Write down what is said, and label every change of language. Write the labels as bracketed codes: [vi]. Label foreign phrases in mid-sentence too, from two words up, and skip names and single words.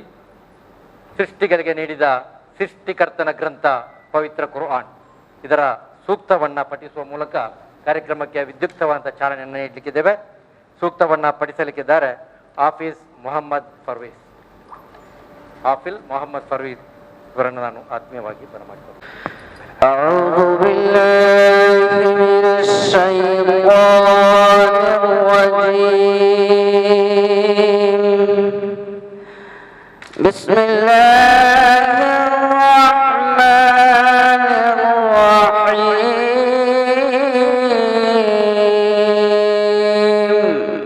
[kn] ಸೃಷ್ಟಿಗಳಿಗೆ ನೀಡಿದ ಸೃಷ್ಟಿಕರ್ತನ ಗ್ರಂಥ ಪವಿತ್ರ ಕುರ್ಆನ್ ಇದರ ಸೂಕ್ತವನ್ನ ಪಠಿಸುವ ಮೂಲಕ ಕಾರ್ಯಕ್ರಮಕ್ಕೆ ವಿದ್ಯುಕ್ತವಾದಂಥ ಚಾಲನೆಯನ್ನು ನೀಡಲಿಕ್ಕಿದ್ದೇವೆ. ಸೂಕ್ತವನ್ನ ಪಠಿಸಲಿಕ್ಕಿದ್ದಾರೆ ಹಾಫಿಲ್ ಮೊಹಮ್ಮದ್ ಫರ್ವೀದ್ ಇವರನ್ನು ನಾನು ಆತ್ಮೀಯವಾಗಿ ಬರಮಾಡಿಕೊಳ್ಳುತ್ತೇನೆ. [ar] أعوذ بالله من الشيطان الرجيم. بسم الله الرحمن الرحيم.